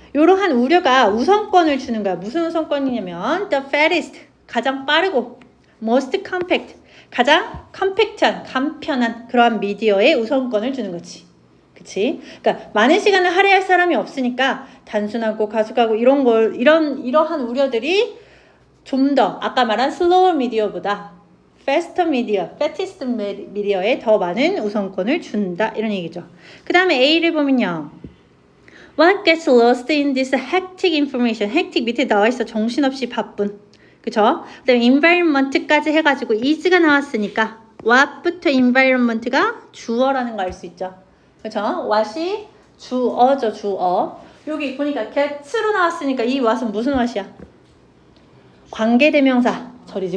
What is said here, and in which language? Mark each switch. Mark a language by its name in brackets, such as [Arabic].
[Korean] 이러한 우려가 우선권을 주는 거야. 무슨 우선권이냐면 [English] the fastest, [Korean] 가장 빠르고 [English] most compact, [Korean] 가장 컴팩트한, 간편한 그러한 미디어에 우선권을 주는 거지. 그치? 그러니까 많은 시간을 할애할 사람이 없으니까 단순하고 가속하고 이러한 우려들이 좀 더 아까 말한 slower 미디어보다 faster 미디어에 더 많은 우선권을 준다. 이런 얘기죠. 그 다음에 A를 보면요. [English] What gets lost in this hectic information? [Korean] hectic 밑에 나와 있어. 정신없이 바쁜. 그쵸? 그 다음에 environment까지 해가지고 is가 나왔으니까 what부터 environment가 주어라는 거 알 수 있죠. 그쵸? what이 주어죠. 주어. 여기 보니까 get로 나왔으니까 이 what은 무슨 what이야? 관계대명사 절이지.